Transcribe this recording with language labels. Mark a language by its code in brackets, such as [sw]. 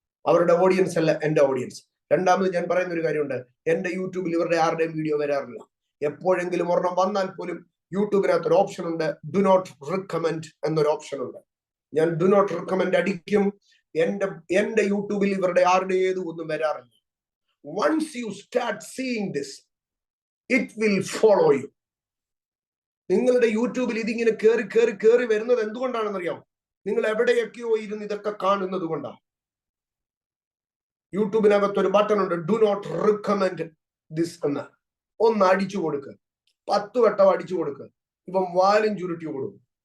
[ml] അവരുടെ ഓഡിയൻസ് അല്ല എന്റെ ഓഡിയൻസ്. രണ്ടാമത് ഞാൻ പറയുന്ന ഒരു കാര്യമുണ്ട്, എന്റെ യൂട്യൂബിൽ ഇവരുടെ ആരുടെയും വീഡിയോ വരാറില്ല. എപ്പോഴെങ്കിലും ഒരെണ്ണം വന്നാൽ പോലും യൂട്യൂബിനകത്ത് ഒരു ഓപ്ഷൻ ഉണ്ട്, ഡു നോട്ട് റിക്കമെൻഡ് എന്നൊരു ഓപ്ഷൻ ഉണ്ട്. ഞാൻ ഡു നോട്ട് റിക്കമെൻഡ് അടിക്കും. എന്റെ യൂട്യൂബിൽ ഇവരുടെ ആരുടെ ഏതും ഒന്നും വരാറില്ല. [en] Once you start seeing this, it will follow you. [ml] നിങ്ങളുടെ യൂട്യൂബിൽ ഇതിങ്ങനെ കേറി വരുന്നത് എന്തുകൊണ്ടാണെന്നറിയാം? നിങ്ങൾ എവിടെയൊക്കെയോ ഇരുന്ന് ഇതൊക്കെ കാണുന്നത് കൊണ്ടാണ്. യൂട്യൂബിനകത്ത് ഒരു ബട്ടൺ ഉണ്ട്, ഡു നോട്ട് റിക്കമെൻഡ് ദിസ് എന്ന്. ഒന്ന് അടിച്ചു കൊടുക്കുക, 10 വട്ടം അടിച്ചു കൊടുക്കുക. ഇപ്പം വാലും ചുരുട്ടി കൊടുക്കും.